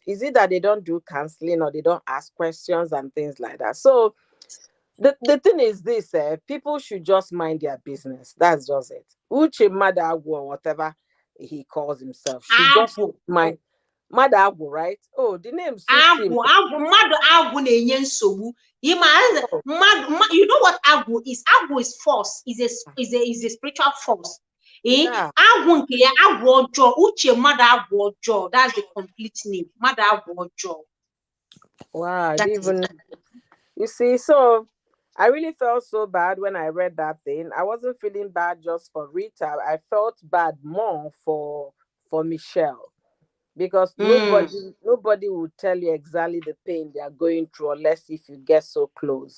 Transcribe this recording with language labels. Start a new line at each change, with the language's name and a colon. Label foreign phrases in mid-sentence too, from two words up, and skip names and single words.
English: Is it that they don't do counseling or they don't ask questions and things like that? So the thing is this, people should just mind their business. That's just it. Uche Maduagwu or whatever he calls himself. Should just mind. Maduagwu, right? Oh, the name suits him.
Igbo: Maduagwu na-enye nsogbu.
English: You know what Agwu is? Agwu is force. Is a spiritual force.
Igbo: Agwu nke ya agwu ọjọọ. Uche Maduagwu ọjọọ.
English: That's the complete name.
Igbo: Maduagwu ọjọọ.
English: Wow, you see, so I really felt so bad when I read that thing. I wasn't feeling bad just for Rita. I felt bad more for Michelle. Because nobody will tell you exactly the pain they are going through unless if you get so close.